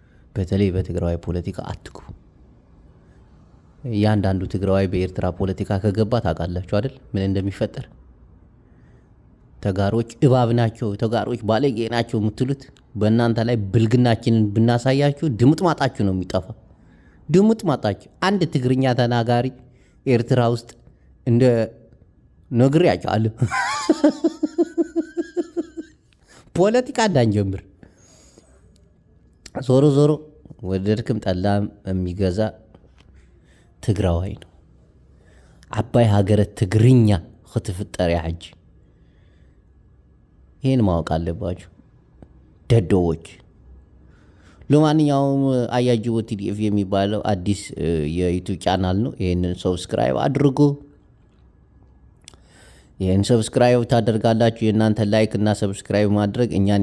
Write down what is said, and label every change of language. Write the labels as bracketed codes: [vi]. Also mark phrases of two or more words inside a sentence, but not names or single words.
[am] በተለይ በትግራዋይ ፖለቲካ አትግቡ። እያንዳንዱ ትግራዋይ በኤርትራ ፖለቲካ ከገባ ታውቃላችሁ አይደል ምን እንደሚፈጠር። ተጋሮች እባብ ናቸው፣ ተጋሮች ባለጌ ናቸው የምትሉት በእናንተ ላይ ብልግናችንን ብናሳያችሁ ድምጥማጣችሁ ነው የሚጠፋ። ድምጥማጣችሁ አንድ ትግርኛ ተናጋሪ ኤርትራ ውስጥ እንደ ነግሬያቸዋለሁ። ፖለቲካ እንዳንጀምር። ዞሮ ዞሮ ወደድክም ጠላም የሚገዛ ትግራዋይ ነው። [ti] ዓባይ ሃገረ ትግርኛ ክትፍጠር እያ ሕጂ። [am] ይህን ማወቅ አለባችሁ ደደዎች። ለማንኛውም አያጅቦ ቲዲኤፍ የሚባለው አዲስ የዩቱብ ቻናል ነው። ይህንን ሰብስክራይብ አድርጉ። ይህን ሰብስክራይብ ታደርጋላችሁ። የእናንተ ላይክ እና ሰብስክራይብ ማድረግ እኛን